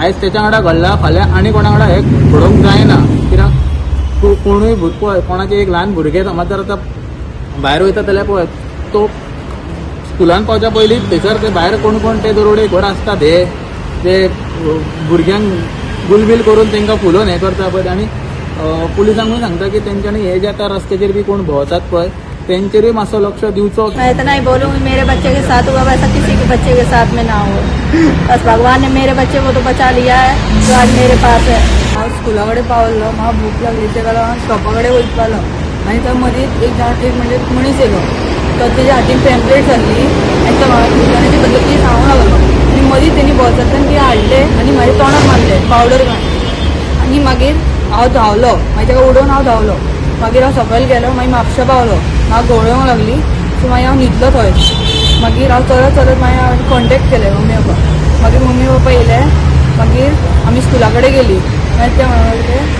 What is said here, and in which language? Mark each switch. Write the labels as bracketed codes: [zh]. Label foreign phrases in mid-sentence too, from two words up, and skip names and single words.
[kok] आयज तेच्या वांगडा घडला फाल्यां आनी कोणा वांगडा हे घडोवंक जायना कित्याक कोणूय पळय कोणाचें एक ल्हान भुरगें समज जर आतां भायर वयता जाल्यार पळय तो स्कुलान पावच्या पयलीं थंयसर ते भायर कोण ते दरोडे घर आसतात ते भुरग्यांक गुलबिल करून तांकां फुलोवन हें करता पळय आनी पुलिसांकूय सांगता की तेंच्यांनी हे जे आतां रस्त्याचेर बी कोण भोंवतात पळय तेंचेरूय मातसो लक्ष दिवचो. [hi] मैं इतना ही बोलूँगी मेरे बच्चे के साथ हुआ वैसा किसी के बच्चे के साथ में ना हो. बस भगवान ने मेरे बच्चे को तो बचा लिया है जो आज मेरे पास है. [kok] हांव स्कुला कडेन पावल्लो म्हाका भूक लागली तेका लागून शॉपा कडेन वयतालो आनी थंय मदींच एक म्हणजे मनीस येयलो तो तेज्या हातीन पॅम्पलेट जाल्ली आनी तो म्हाका भुरग्यांची पद्दती सांगूंक लागलो आनी मदींच तेणी बॉक्सांतल्यान ती हाडले आनी म्हाज्या तोंडाक मारले पावडर घालून आनी मागीर हांव धांवलो मागीर ताका उडोवन हांव धांवलो मागीर हांव सकयल गेलो मागीर म्हापशा पावलो म्हाका घोळोवंक लागली सो मागीर हांव न्हिदलो थंय मागीर हांव चलत मागीर हांवें कॉन्टेक्ट केलें मम्मी पप्पा मागीर मम्मी पप्पा येयले मागीर आमी स्कुला कडेन गेली मागीर ते म्हणले